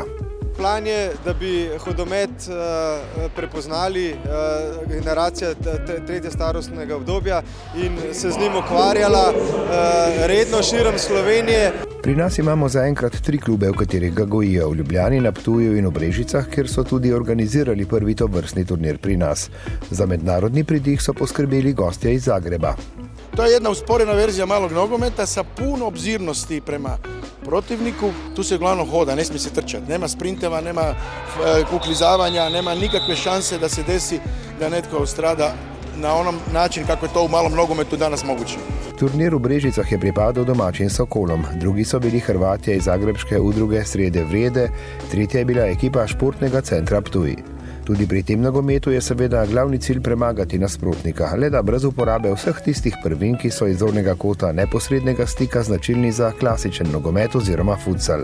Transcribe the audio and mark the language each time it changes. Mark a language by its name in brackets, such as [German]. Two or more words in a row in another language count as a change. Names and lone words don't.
[Slovenian] Plan je, da bi hodomet prepoznali generacija tretje starostnega obdobja in se z njim ukvarjala redno širom Slovenije. Pri nas imamo zaenkrat 3 klube, v katerih ga gojijo, v Ljubljani, na Ptuju in v Brežicah, kjer so tudi organizirali prvi tovrstni turnir pri nas. Za mednarodni pridih so poskrbeli gostje iz Zagreba. [Croatian] To je jedna usporena verzija malog nogometa sa puno obzirnosti prema protivniku. Tu se uglavnom hoda, ne smije se trčati. Nema sprinteva, nema kuklizavanja, nema nikakve šanse da se desi da netko strada na onom način kako je to u malom nogometu danas moguće. [Slovenian] Turnir v Brežicah je pripadal domačim Sokolom, drugi so bili Hrvatje iz zagrebške udruge Srede Vrede, tretja je bila ekipa športnega centra Ptuj. Tudi pri tem nogometu je seveda glavni cilj premagati nasprotnika, le da brez uporabe vseh tistih prvin, ki so iz zornega kota neposrednega stika značilni za klasičen nogomet oziroma futsal.